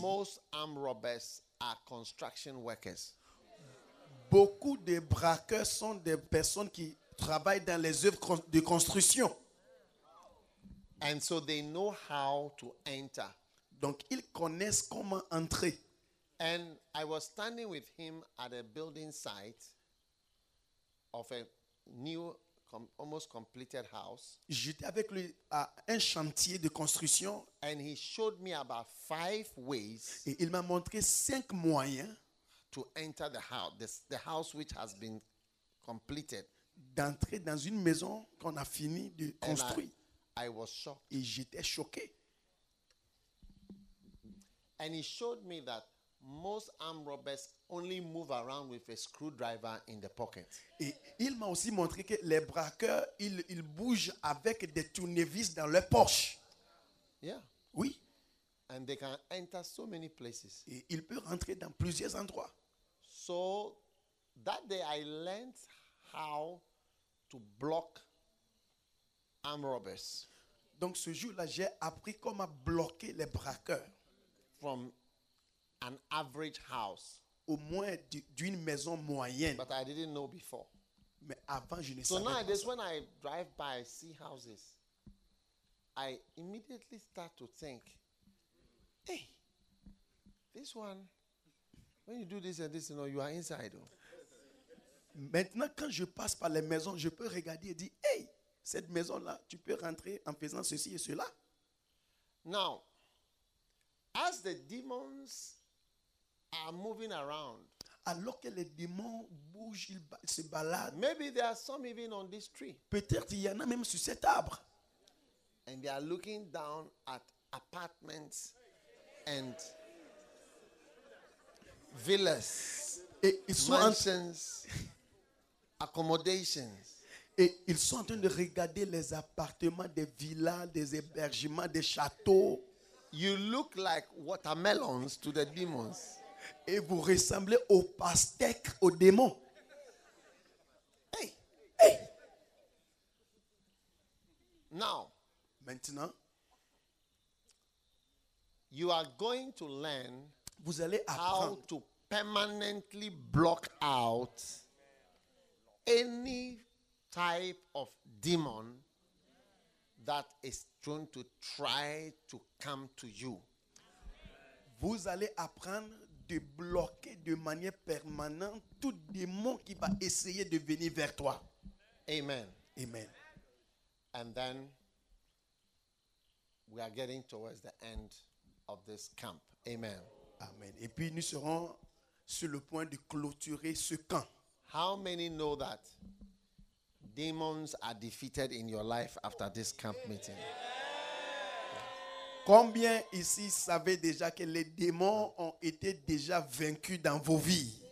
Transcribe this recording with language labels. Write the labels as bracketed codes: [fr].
[en] most armed robbers are construction workers. [fr] Beaucoup de braqueurs sont des personnes qui travaillent dans les œuvres de construction. [en] And so they know how to enter. [fr] Donc ils connaissent comment entrer. [en] And I was standing with him at a building site of a new almost completed house. [fr] J'étais avec lui à un chantier de construction. [en] And he showed me about five ways. [fr] Et il m'a montré cinq moyens [en] to enter the house, the house which has been completed. [fr] D'entrer dans une maison qu'on a fini de construire. [en] I was shocked. [fr] Et j'étais choqué. [en] And he showed me that most armed robbers only move around with a screwdriver in the pocket. [fr] Et il m'a aussi montré que les braqueurs, ils bougent avec des tournevis dans leur poche. [en] Yeah. [fr] Oui. [en] And they can enter so many places. [fr] Et il peut rentrer dans plusieurs endroits. [en] So that day I learned how to block armed robbers. [fr] Donc ce jour-là, j'ai appris comment bloquer les braqueurs. [en] From an average house. [fr] Au moins d'une maison moyenne. [en] But I didn't know before. [fr] Mais avant, je ne [en] so [fr] savais pas. [en] So now, when I drive by, see houses, I immediately start to think, hey, this one, when you do this and this, you know, you are inside. Oh. [fr] Maintenant, quand je passe par les maisons, je peux regarder et dire, hey, cette maison-là, tu peux rentrer en faisant ceci et cela. [en] Now, as the demons are moving around, [fr] alors que les démons bougent, ils se baladent. [en] Maybe there are some even on this tree. [fr] Peut-être il y en a même sur cet arbre. [en] And they are looking down at apartments and villas, mansions, accommodations. [fr] Et ils sont en train de regarder les appartements, des villas, des hébergements, des châteaux. [en] You look like watermelons to the demons. [fr] Et vous ressemblez aux pastèques, aux démons. [en] Hey, [fr] hey. [en] Now, [fr] maintenant, [en] you are going to learn [fr] vous allez [en] how to permanently block out any type of demon that is trying to try to come to you. [fr] Vous allez apprendre de bloquer de manière permanente tout démon qui va essayer de venir vers toi. [en] Amen. [fr] Amen. [en] And then we are getting towards the end of this camp. Amen. [fr] Amen. Et puis nous serons sur le point de clôturer ce camp. [en] How many know that demons are defeated in your life after this camp meeting? [fr] Combien ici savaient déjà que les démons ont été déjà vaincus dans vos vies?